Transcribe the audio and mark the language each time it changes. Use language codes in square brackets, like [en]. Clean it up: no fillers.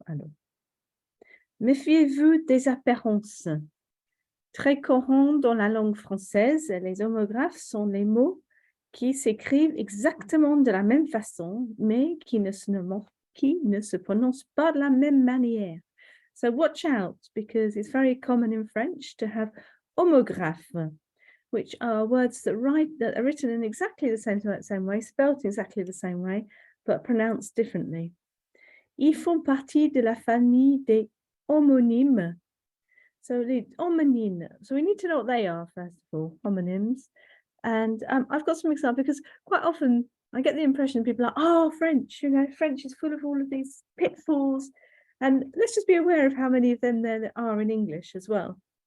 [fr] Alors, méfiez-vous des apparences. Très courant dans la langue française, les homographes sont les mots qui s'écrivent exactement de la même façon, mais qui ne se prononcent pas de la même manière. [en] So watch out, because it's very common in French to have homographes, which are words that are written in exactly the same way, spelt exactly the same way, but pronounced differently. [fr] Ils font partie de la famille des homonymes. [en] So the homonymes. So we need to know what they are first of all, homonyms. And I've got some examples because quite often I get the impression people are, oh, French, French is full of all of these pitfalls. And let's just be aware of how many of them there are in English as well.